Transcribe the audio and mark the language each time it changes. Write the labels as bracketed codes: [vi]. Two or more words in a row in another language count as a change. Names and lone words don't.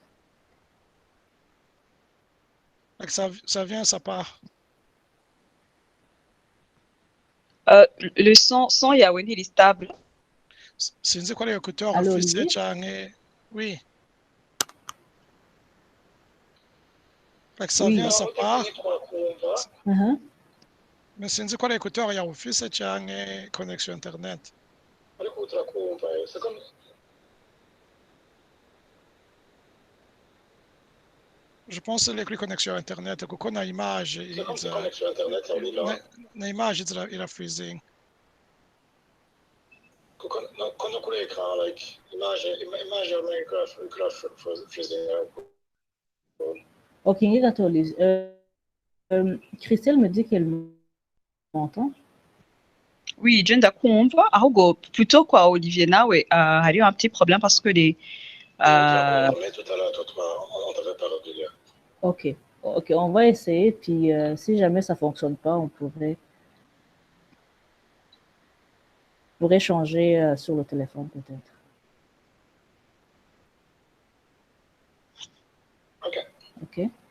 [fr] Ça vient, ça part. Le son Yaweni, il est stable. [rn] Sinzi ko ari écouteur [fr] Allô, [rn] ufise Olivier? [fr] canke oui. Ça Oui. vient, ça part. Mais [rn] sinzi ko ari écouteur ya ufise canke [fr] connexion internet. Je pense que les connexions internet [rn] kuko na image na image ira freezing. Kuko kuri écran [en] like image freezing. [fr] Ok, Christelle me dit qu'elle m'entend. Oui, je [rn] ndakumva. Ahubwo [fr] plutôt quoi, Olivier, [rn] nawe hariyo [fr] un petit problème parce que les Ok, on va essayer, puis si jamais ça fonctionne pas, on pourrait changer sur le téléphone peut-être. Ok.